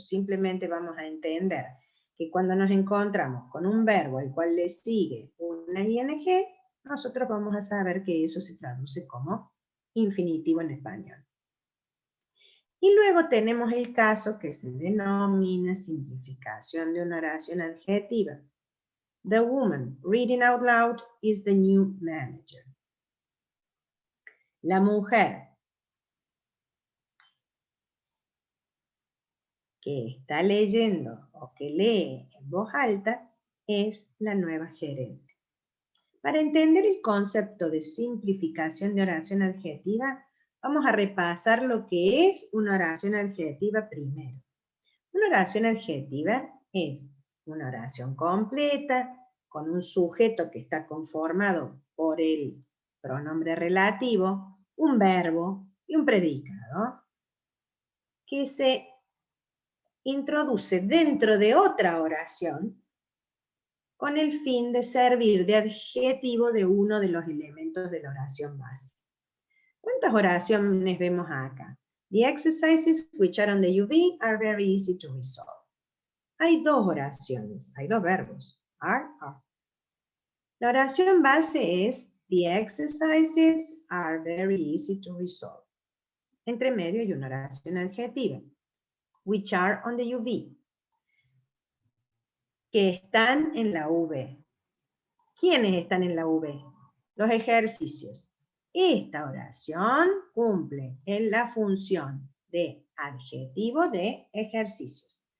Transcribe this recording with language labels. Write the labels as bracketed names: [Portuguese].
[Spanish] Simplemente vamos a entender que cuando nos encontramos con un verbo al cual le sigue una ing, nosotros vamos a saber que eso se traduce como infinitivo en español. Y luego tenemos el caso que se denomina simplificación de una oración adjetiva. [English] The woman reading out loud is the new manager. [Spanish] La mujer que está leyendo o que lee en voz alta es la nueva gerente. Para entender el concepto de simplificación de oración adjetiva, vamos a repasar lo que es una oración adjetiva primero. Una oración adjetiva es una oración completa con un sujeto que está conformado por el pronombre relativo, un verbo y un predicado que se introduce dentro de otra oración con el fin de servir de adjetivo de uno de los elementos de la oración base. ¿Cuántas oraciones vemos acá? [English] The exercises which are on the UV are very easy to resolve. [Spanish] Hay dos oraciones, hay dos verbos, are. La oración base es [English] the exercises are very easy to resolve. [Spanish] Entre medio hay una oración adjetiva, [English] which are on the UV, [Spanish] que están en la V. ¿Quiénes están en la V? Los ejercicios. Esta oración cumple en la función de adjetivo de ejercicios.